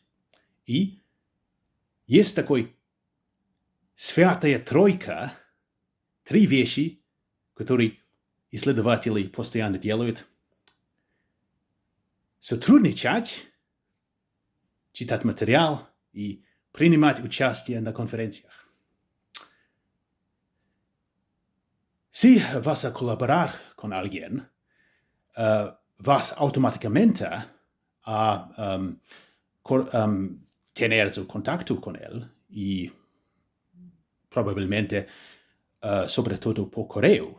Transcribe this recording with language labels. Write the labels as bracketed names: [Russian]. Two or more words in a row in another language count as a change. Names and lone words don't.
[Russian] И есть такой святая тройка, 3 вещи, которые исследователи постоянно делают. Сотрудничать, читать материал и принимать участие на конференциях. [Spanish] Si vas a colaborar con alguien, vas automáticamente a tener contacto con él y probablemente sobre todo por correo.